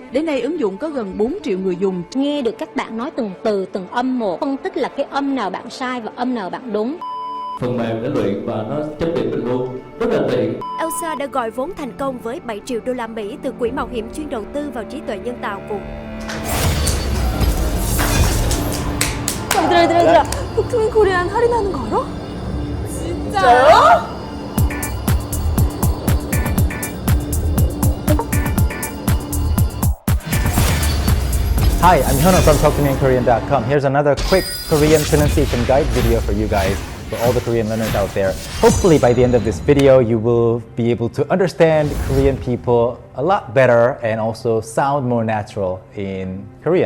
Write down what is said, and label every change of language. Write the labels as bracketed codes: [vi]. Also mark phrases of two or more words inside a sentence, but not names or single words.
[vi] Đến nay ứng dụng có gần 4 triệu người dùng. Nghe được các bạn nói từng từ, từng âm một, phân tích là cái âm nào bạn sai và âm nào bạn đúng. Phần mềm đã luyện và nó chấp nhận mình luôn, rất là tiện. Elsa đã gọi vốn thành công với 7 triệu đô la Mỹ từ quỹ mạo hiểm chuyên đầu tư vào trí tuệ nhân tạo của [ko] 얘들아, 북투민 코리안 할인하는 거 알아? 진짜요? [en] Hi, I'm Hyunwoo from TalkToMeInKorean.com. Here's another quick Korean pronunciation guide video for you guys, for all the Korean learners out there. Hopefully by the end of this video, you will be able to understand Korean people a lot better and also sound more natural in Korean.